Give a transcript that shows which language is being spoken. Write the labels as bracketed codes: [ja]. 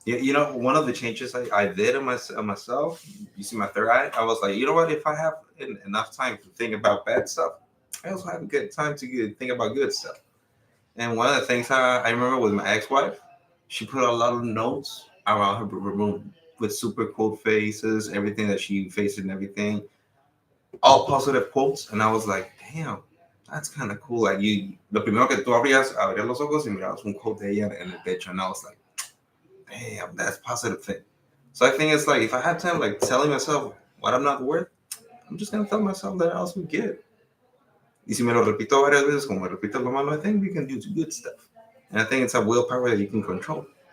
[en] You know, one of the changes I did on myself, you see my third eye, I was like, you know what, if I have enough time to think about bad stuff, I also have a good time to think about good stuff. And one of the things I remember with my ex-wife, she put a lot of notes around her room with super cool faces, everything that she faced and everything, all positive quotes. And I was like, damn, that's kind of cool. [es] Like lo primero que tú abrías los ojos y mirabas un quote de ella en el techo. [en] And I was like, damn, that's positive thing. So I think it's like, if I had time, like telling myself what I'm not worth, I'm just going to tell myself that I also get. [es] Y si me lo repito varias veces, como me repito lo malo, [en] I think we can do good stuff. And I think it's a willpower that you can control.